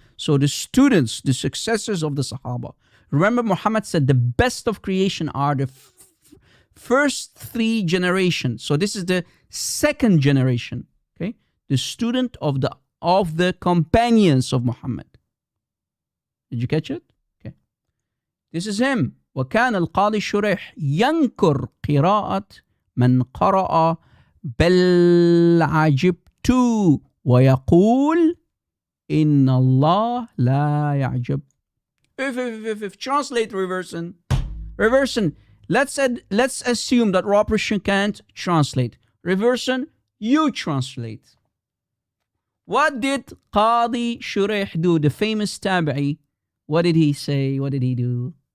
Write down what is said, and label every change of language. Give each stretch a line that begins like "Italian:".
English: So the students, the successors of the Sahaba. Remember, Muhammad said the best of creation are the first three generations. So this is the second generation, okay? The student of the companions of Muhammad. Did you catch it? Okay. This is him.
Arabic: وكان القاضي شريح ينكر قراءة من قرأ بل عجبت ويقول إن الله لا يعجب.
English: If translate reversion. Let's assume that Rob Christian can't translate. Reversion, you translate. What did Qadi Shuraih do, the famous tabi'i? What did he say? What did he do?